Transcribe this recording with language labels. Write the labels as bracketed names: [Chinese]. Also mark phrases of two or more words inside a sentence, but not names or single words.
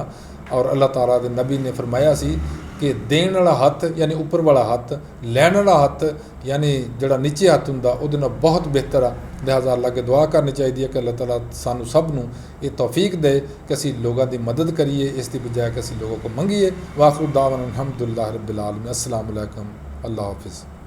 [Punjabi] ਔਰ ਅੱਲਾਹ ਤਾਲਾ ਦੇ ਨਬੀ ਨੇ ਫਰਮਾਇਆ ਸੀ ਕਿ ਦੇਣ ਵਾਲਾ ਹੱਥ ਯਾਨੀ ਉੱਪਰ ਵਾਲਾ ਹੱਥ, ਲੈਣ ਵਾਲਾ ਹੱਥ ਯਾਨੀ ਜਿਹੜਾ ਨੀਚੇ ਹੱਥ ਹੁੰਦਾ ਉਹਦੇ ਨਾਲ ਬਹੁਤ ਬਿਹਤਰ ਆ। ਲਿਹਾਜ਼ਾ ਅੱਲਾਹ ਕੇ ਦੁਆ ਕਰਨੀ ਚਾਹੀਦੀ ਹੈ ਕਿ ਅੱਲਾਹ ਤਾਲਾ ਸਾਨੂੰ ਸਭ ਨੂੰ ਇਹ ਤੌਫੀਕ ਦੇ ਕਿ ਅਸੀਂ ਲੋਕਾਂ ਦੀ ਮਦਦ ਕਰੀਏ, ਇਸ ਦੀ ਬਜਾਏ ਕਿ ਅਸੀਂ [Urdu] لوگوں کو [Punjabi] ਮੰਗੀਏ। [Arabic] وآخر دعوانا الحمد لله رب العالمين. السلام عليكم, [Urdu] اللہ حافظ.